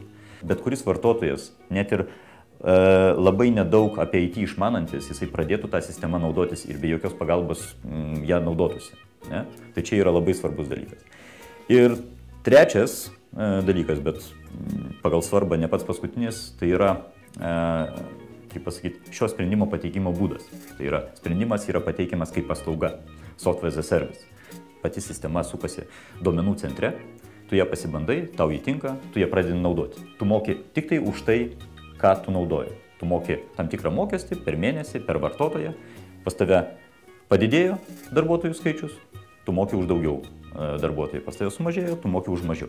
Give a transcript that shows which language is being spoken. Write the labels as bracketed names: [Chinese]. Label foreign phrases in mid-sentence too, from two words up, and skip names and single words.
[Lithuanian] Bet kuris vartotojas, net ir labai nedaug apie IT išmanantis, jisai pradėtų tą sistemą naudotis ir be jokios pagalbos ją naudotųsi. Ne? Tai čia yra labai svarbus dalykas. Ir trečias dalykas, bet pagal svarbą ne pats paskutinis, tai yra, kaip pasakyti, šio sprendimo pateikimo būdas. Tai yra, sprendimas yra pateikiamas kaip paslauga, [English] software as a service. [Lithuanian] Pati sistema sukasi duomenų centre, tu ją pasibandai, tau įtinka, tu ją pradedi naudoti. Tu moki tik tai už tai, ką tu naudoji. Tu moki tam tikrą mokestį per mėnesį, per vartotoją, pas tave padidėjo darbuotojų skaičius, tu moki už daugiau darbuotojų, pas tave sumažėjo, tu moki už mažiau.